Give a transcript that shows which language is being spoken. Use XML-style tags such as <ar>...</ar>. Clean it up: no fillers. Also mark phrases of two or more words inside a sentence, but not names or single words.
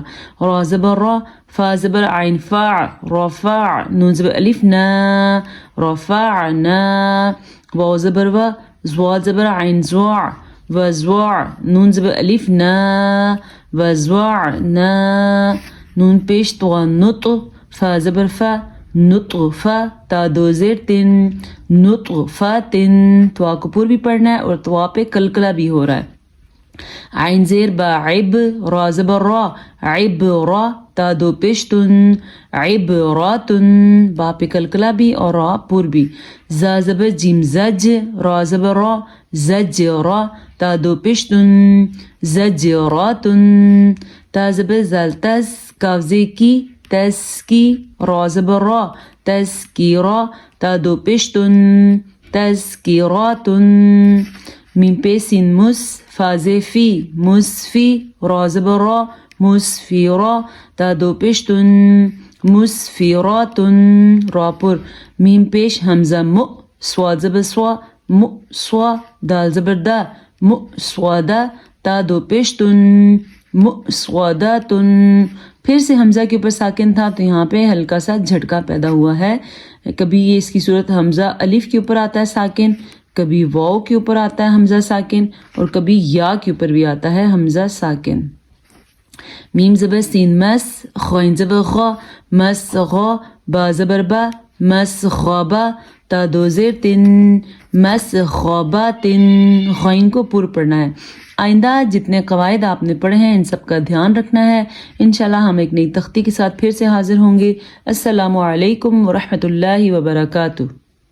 <ur>را زبر را، فا زبر عین فاع، رفع، نون زبر الف نا، رفعنا. واو زبر و، زوا زبر عین زوع، وزوع، نون زبر الف نا، وزوعنا. نون پیش تو نط، فا زبر فا، نطفہ، تا دو زیر تن، نطفتن. توا کو پر بھی پڑھنا ہے اور توا پہ قلقلہ بھی ہو رہا ہے. عین زیر با عب، را زبر را، عب را، تا دو پیشتن، عبراتن، با پہ قلقلہ بھی اور را پر بھی. زا زبر جیم زج، را زبر را، زج را، تا دو پیشتن، زجراتن. تا زبر زال تس، کاف زی کی، تسکی، را زبر را، تسکیرا، تا دو پیشتن، تسکیراتن. میم پہ سین مس، فا زی فی، مسفی، را زبر را، مسفیرا، تا دو پیشتن، مسفیراتن، را پر. میم پیش حمزہ مؤ، سوا زبر سوا، مؤسوا، دال زبر دا، مؤسودا، تا دو پیشتن، مؤسوداتن. پھر سے حمزہ کے اوپر ساکن تھا تو یہاں پہ ہلکا سا جھٹکا پیدا ہوا ہے. کبھی یہ اس کی صورت حمزہ الف کے اوپر آتا ہے ساکن، کبھی واو کے اوپر آتا ہے حمزہ ساکن، اور کبھی یا کے اوپر بھی آتا ہے حمزہ ساکن. میم زبر سین مس، خوین زبر خا، مس غا، با زبر با، مس خوابا، تا دو زیر تن، مس خواباتن. خوین کو پر پڑھنا ہے. آئندہ جتنے قواعد آپ نے پڑھے ہیں ان سب کا دھیان رکھنا ہے. انشاءاللہ ہم ایک نئی تختی کے ساتھ پھر سے حاضر ہوں گے.</ur> <ar>السلام علیکم ورحمۃ اللہ وبرکاتہ.</ar>